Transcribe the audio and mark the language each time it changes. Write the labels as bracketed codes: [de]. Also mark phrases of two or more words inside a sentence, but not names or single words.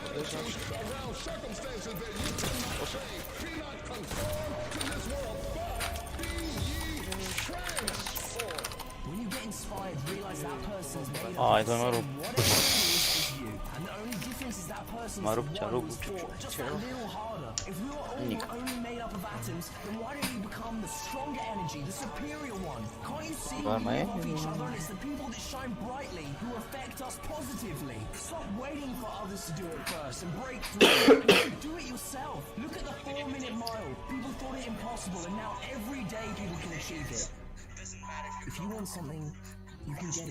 [ro] Ai, doar mă rup. Mă rup ce-a rupt. Nic. Doar mai e? [en] If you want something, you can get it.